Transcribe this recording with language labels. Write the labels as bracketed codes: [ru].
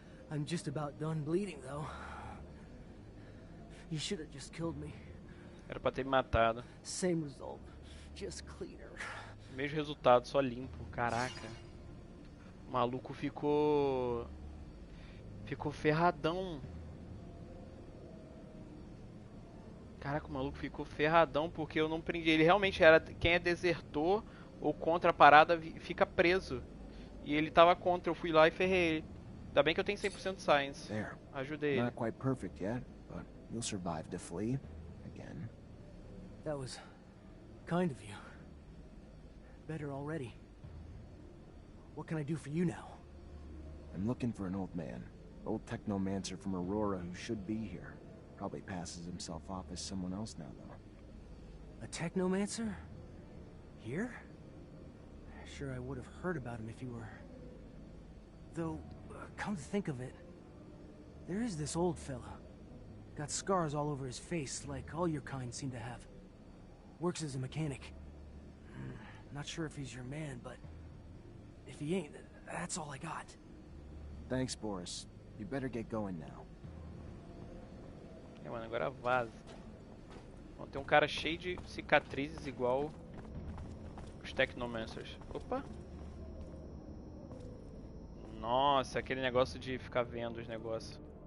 [en] I'm just about done bleeding, though. You should have just killed me. [pt] Era pra ter me matado. [en] Same result, just cleaner. [pt] Mesmo resultado, só limpo. Caraca. O maluco ficou ferradão. Caraca, o maluco ficou ferradão porque eu não prendi. Ele realmente era quem é desertor ou contra a parada fica preso. E ele tava contra, eu fui lá e ferrei ele. Ainda bem que eu tenho 100% de science. [en] There. [pt] Ajudei ele. [en] Not quite perfect yet, but you'll survive to flee again. That was kind of you. Better already. What can I do for you now? I'm looking for an old man. Old Technomancer from Aurora who should be here. Probably passes himself off as someone else now, though. A Technomancer? Here? Sure, I would have heard about him if you were... Though, come to think of it, there is this old fella. Got scars all over his face, like all your kind seem to have. Works as a mechanic. Not sure if he's your man, but... if he ain't, that's all I got. Thanks, Boris. You better get going now. [pt] É, mano, agora vaza. Bom, tem um cara cheio de cicatrizes igual os Technomancers. Opa! Nossa, aquele negócio de ficar vendo os negócios.